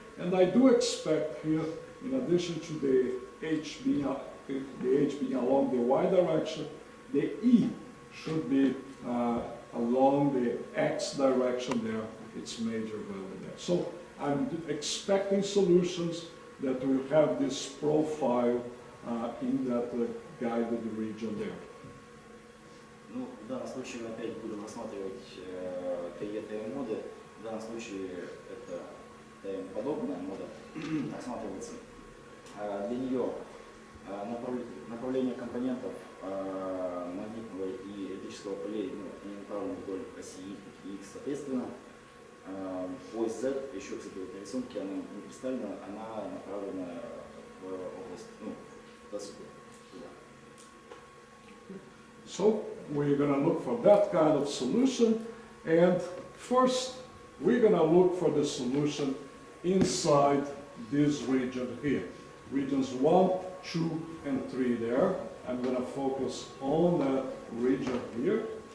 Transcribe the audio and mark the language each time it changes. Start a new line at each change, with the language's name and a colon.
English: And I do expect here, in addition to the H being along the Y direction, the E should be along the X direction there, its major value there. So I'm expecting solutions that will have this profile in that guided region there.
Russian: Ну, в данном случае мы опять будем рассматривать ТЕ-моды. В данном случае это подобная мода рассматривается. Для нее направление компонентов магнитного и электрического полей направлены вдоль оси X, соответственно. Ось Z, еще, кстати, в этой рисунке она не представлена, она направлена в область, туда.
English: So we're going to look for that kind of solution, and first we're going to look for the solution inside this region here. Regions 1, 2, and 3 there. I'm going to focus on that region here.